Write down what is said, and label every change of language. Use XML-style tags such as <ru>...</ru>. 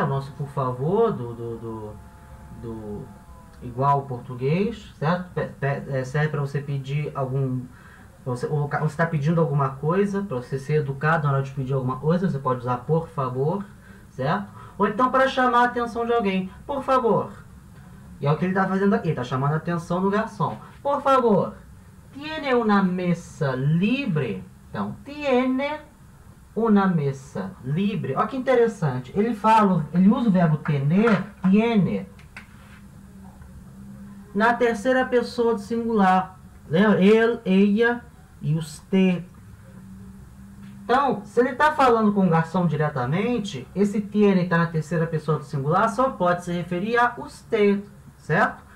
<pt>O nosso por favor do igual ao português, certo? Serve para você pedir algum... Você está pedindo alguma coisa, para você ser educado na hora de pedir alguma coisa, você pode usar por favor, certo? Ou então para chamar a atenção de alguém, por favor. E é o que ele está fazendo aqui, está chamando a atenção do garçom.</pt> <es>Por favor, tiene una mesa libre?</es> <pt>Então,</pt> <es>tiene una mesa libre.</es> <pt>Olha que interessante, ele usa o verbo tener, tiene, na terceira pessoa do singular. Lembra? Ele, ella e usted. Então, se ele está falando com o garçom diretamente, esse tiene está na terceira pessoa do singular, só pode se referir a usted, certo?</pt>